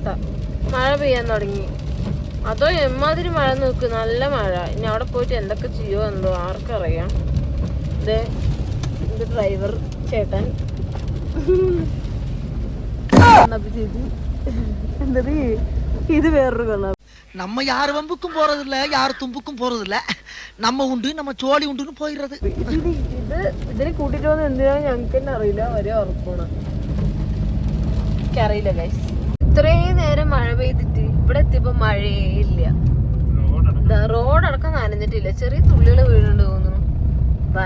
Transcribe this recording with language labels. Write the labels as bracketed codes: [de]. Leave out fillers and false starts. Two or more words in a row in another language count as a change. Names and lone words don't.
[ml] മഴ പെയ്യാൻ തുടങ്ങി. അതോ എമ്മാതിരി മഴ നോക്ക്, നല്ല മഴ. ഇനി അവിടെ പോയിട്ട് എന്തൊക്കെ ചെയ്യോ എന്തോ ആർക്കറിയാം. ഇത് ഡ്രൈവർ ചേട്ടൻ എന്തത് ഇത് വേറൊരു കൊള്ളാം. [ta] நம்ம யார் வம்புக்கும் போறதில்ல, யார் தும்புக்கும் போறதில்ல. நம்ம உண்டு, நம்ம சோழி உண்டுன்னு போயிடுறது. [ml] ഇതിനെ കൂട്ടിട്ട് വന്ന് എന്തിനാണ് ഞങ്ങൾക്ക് തന്നെ അറിയില്ല. ഒരേ ഉറപ്പാണ്. എനിക്കറിയില്ല ഗൈസ്. ഇത്രയും നേരം മഴ പെയ്തിട്ട് ഇവിടെ എത്തിയപ്പോ മഴയേ ഇല്ല. റോഡടക്കം നനഞ്ഞിട്ടില്ല. ചെറിയ തുള്ളികൾ വീഴുന്നുണ്ട് തോന്നുന്നു. വല്ലാത്തൊരവസ്ഥ.